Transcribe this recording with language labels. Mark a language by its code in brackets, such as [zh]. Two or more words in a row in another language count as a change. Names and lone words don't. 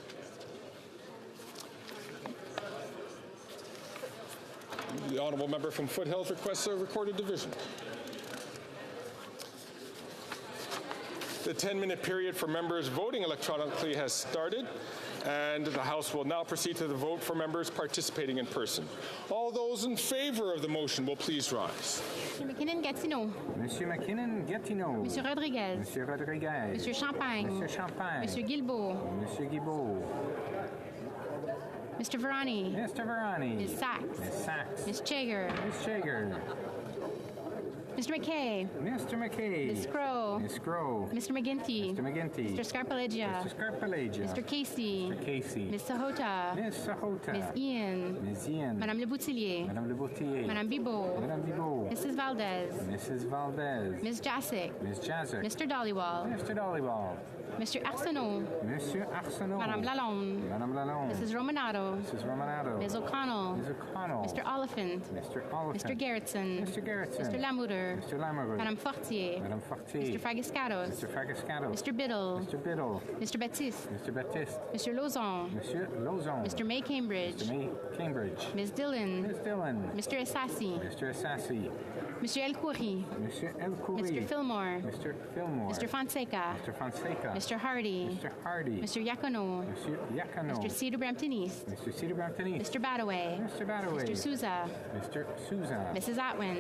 [en] The honourable member from Foothills requests a recorded division. The 10-minute period for members voting electronically has started, and the House will now proceed to the vote for members participating in person. All those in favour of the motion will please rise. Monsieur McKinnon-Gatineau. Monsieur McKinnon-Gatineau. Monsieur Rodriguez. Monsieur Rodriguez. Monsieur Champagne. Monsieur Champagne. Monsieur Guilbeault. Monsieur Guilbeault. Mr. Varani. Mr. Varani. Ms. Sachs. Ms. Sachs. Ms. Chager. Ms. Chager. Mr. McKay. Mr. McKay. Ms. Crow. Ms. Crow. Mr. McGinty. Mr. McGinty. Mr. Scarpalegia. Mr. Scarpalegia. Mr. Casey. Mr. Casey. Ms. Sahota. Ms. Sahota. Ms. Ian. Ms. Ian. Madame Le Boutillier. Madame Le Boutillier. Madame Bibeau. Madame Bibeau. Mrs. Valdez. Mrs. Valdez. Ms. Jasic. Ms. Jasic. Mr. Dollywall. Mr. Dollywall. Mr. Arsenault. Monsieur Arsenault. Madame Lalonde. Madame Lalonde. Mrs. Romanato. Mrs. Romanato. Ms. O'Connell. Ms. O'Connell. Mr. Oliphant. Mr. Oliphant. Mr. Gerritsen. Mr. Gerritsen. Mr. Lamoureux. Mr. Lamoureux. Madame Fortier. Madame Fortier. Mr. Fragiscatos. Mr. Fragiscatos. Mr. Biddle. Mr. Biddle. Mr. Baptiste. Mr. Baptiste. Mr. Lozon. Monsieur Lozon. Mr. May Cambridge. Mr. May Cambridge. Ms. Dillon. Ms. Dillon. Mr. Assassi. Mr. Assassi. Monsieur El Khoury. Monsieur El Khoury. Mr. Fillmore. Mr. Fillmore. Mr. Fonseca. Mr. Fonseca. Mr. Hardy. Mr. Hardy. Mr. Yacono. Monsieur Yacono. Mr. Cedar Brampton East. Mr. Cedar Brampton East. Mr. Badaway. Mr. Badaway. Mr. Souza. Mr. Souza. Mrs. Atwin.